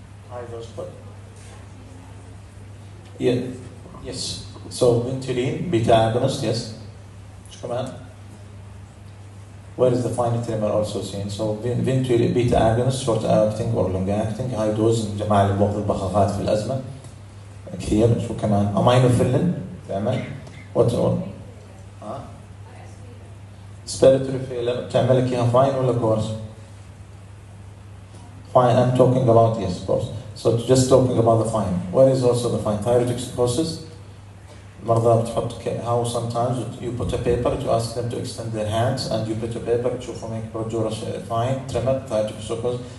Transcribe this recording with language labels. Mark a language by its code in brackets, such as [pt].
[en] High dose, but yeah, yes. So ventolin, beta agonist, yes. Come on. Where is the fine tremor also seen? So ventolin, beta agonist, short acting or long acting, high dose, [ar] جماعة اللي بوقت البخاخات في الأزمة كثير. شو كمان؟ aminophylline بيعمل. [en] What all? [ar] Respiratory failure تعمل لك إياها fine ولا coarse? [en] Fine. I'm talking about, yes, course. So just talking about the fine. Where is also the fine? Thyrotoxicosis. [ar] مرضى بتحط [en] how sometimes you put a paper to ask them to extend their hands, and you put a paper [ar] تشوفهم هيك برجورة [en] fine tremor, thyrotoxicosis.